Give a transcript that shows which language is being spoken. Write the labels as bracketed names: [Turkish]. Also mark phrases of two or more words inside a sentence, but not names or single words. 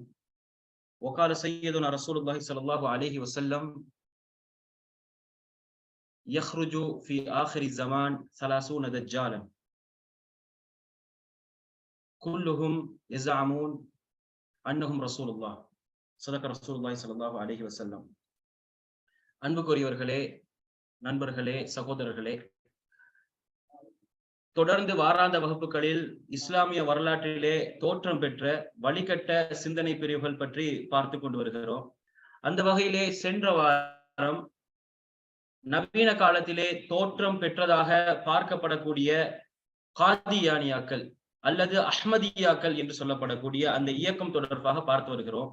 [Arabic] وقال سيدنا رسول الله صلى الله عليه وسلم يخرج في آخر الزمان 30 دجالا كلهم يزعمون أنهم رسول الله. صدق رسول الله صلى الله عليه وسلم. [Tamil] அன்புக்குரியவர்களே, நண்பர்களே, சகோதரர்களே, தொடர்ந்து வாராந்த வகுப்புகளில் இஸ்லாமிய வரலாற்றிலே தோற்றம் பெற்ற வழிகட்ட சிந்தனை பிரிவுகள் பற்றி பார்த்து கொண்டு வருகிறோம். அந்த வகையிலே சென்ற வாரம் நவீன காலத்திலே தோற்றம் பெற்றதாக பார்க்கப்படக்கூடிய காதியானியாக்கள் அல்லது அஹ்மதியாக்கள் என்று சொல்லப்படக்கூடிய அந்த இயக்கம் தொடர்பாக பார்த்து வருகிறோம்.